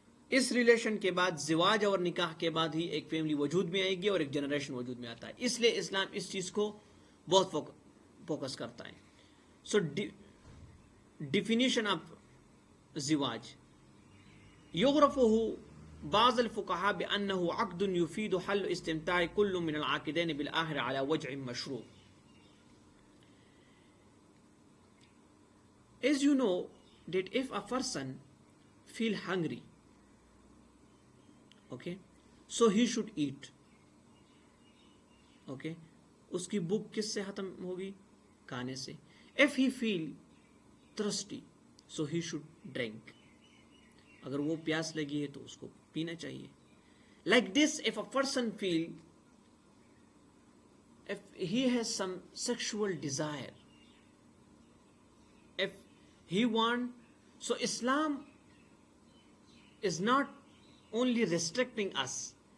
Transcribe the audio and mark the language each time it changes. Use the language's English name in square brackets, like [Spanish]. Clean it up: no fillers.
[Urdu] اس relation کے بعد زواج اور نکاح کے بعد ہی ایک فیملی وجود میں آئے گی اور ایک جنریشن وجود میں آتا ہے. اس لیے اسلام اس چیز کو بہت فوکس کرتا ہے. [English] so definition of [Arabic] زواج یغرفه بعض الفقهاء بأنه عقد يفيد حل استمتاع كل من العاقدين بالآخر على وجه مشروع. [English] As you know that if a person feel hungry, okay, so he should eat. [Urdu] Okay, اس کی بھوک کس سے ختم ہوگی؟ کھانے سے. [English] If he feel thirsty, so he should drink. [Urdu] اگر وہ پیاس لگی ہے تو اس کو پینا چاہیے. [English] Like this, if a person feel, if he has some sexual desire, if he want, so Islam is not only restricting us.